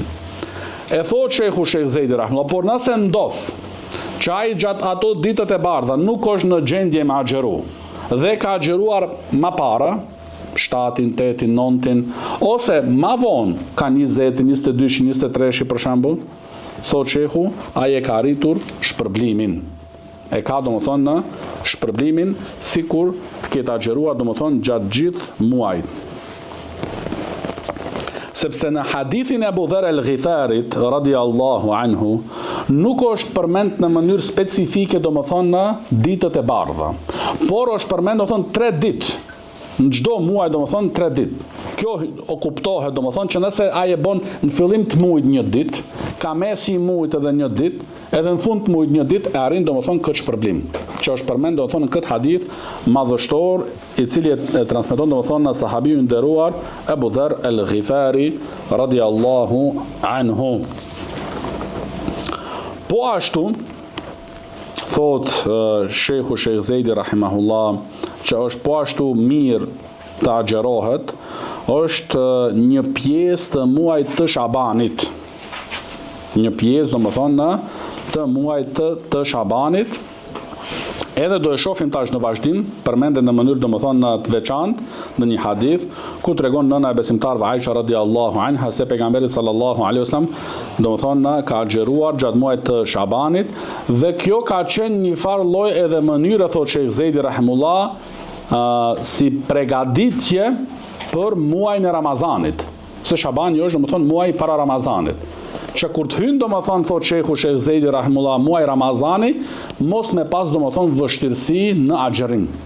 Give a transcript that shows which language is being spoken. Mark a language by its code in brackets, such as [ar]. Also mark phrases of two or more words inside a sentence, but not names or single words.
[sq] E thot Sheikh Zeidi rahimahullah, por nëse ndodh që ai gjatë ato ditët e bardha nuk është në gjendje me agjeru, dhe ka agjeruar më para, 7, 8, 9, ose ma vonë ka 20, 22, 23 për shembull, thot Sheikhu, ai e ka arritur shpërblimin. E ka do më thonë në shpërblimin sikur të ketë agjeruar do më thonë gjatë gjithë muajit. Sepse në hadithin e Abu Dharr al-Ghifarit [ar] رضي الله عنه [sq] nuk është përmend në mënyrë specifike do më thonë në ditët e bardha, por është përmend do më thonë 3 ditë. Në çdo muaj do më thonë 3 ditë. Kjo o kuptohet do më thonë që nëse ai e bon në fillim të muajit 1 ditë, ka mesi i muajit edhe 1 ditë, edhe në fund të muajit 1 ditë, e arrin do më thonë këtë shpërblim, që është përmend do më thonë në këtë hadith madhështor, i cili e transmeton do më thonë në sahabiu i nderuar Abu Dharr al-Ghifari [ar] رضي الله عنه. [sq] Po ashtu thot Sheikh Zeidi rahimahullah, që është po ashtu mirë të agjerohet, është një pjesë të muajit të Shabanit. Një pjesë, do më thonë, të muajit të Shabanit. Edhe do e shohim tash në vazhdim, përmendet në mënyrë do më thonë të veçantë në një hadith, ku tregon nëna e besimtarve Aisha [ar] رضي الله عنها [sq] se pejgamberi [ar] صلى الله عليه وسلم [sq] do më thonë ka agjeruar gjatë muajit të Shabanit, dhe kjo ka qenë një farë lloj edhe mënyre, thot Sheikh Zeidi rahimullah, si pregaditje për muajin e Ramazanit. Se Shabani është do më thonë muaji para Ramazanit. Që kur të hynë do më thonë, thot Sheikh Zeidi rahimullah, muaj Ramazani, mos me pas do më thonë vështirësi në agjerim.